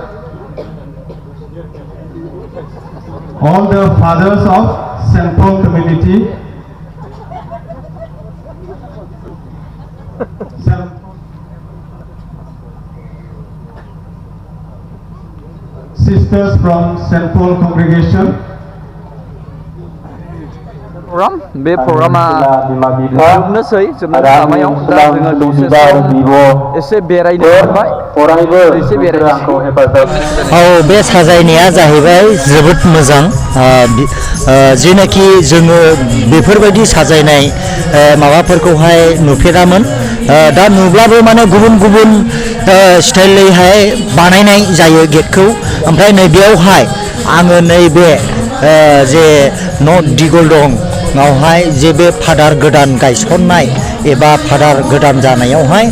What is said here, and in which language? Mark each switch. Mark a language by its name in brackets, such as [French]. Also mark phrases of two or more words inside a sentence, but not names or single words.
[English] All the fathers of St. Paul community. Sisters from St. Paul congregation. [Bodo] program बे प्रग्रामा जोबनोसै लामायाव दा जोङो दसे सम एसे बेरायनो थांबाय एसे बेरायनोसै बे साजायनाया जाहैबाय जोबोद मोजां जेनाखि जोङो बेफोरबायदि साजायनाय माबाफोरखौहाय नुफेरामोन दा नुब्लाबो माने गुबुन गुबुन स्टाइलैहाय बानायनाय जायो गेटखौ ओमफ्राय नैबेयावहाय आङो नैबे जे न' देगलदंआवहाय जे बे फादार गोदान गायसननाय एबा फादार गोदान जानायावहाय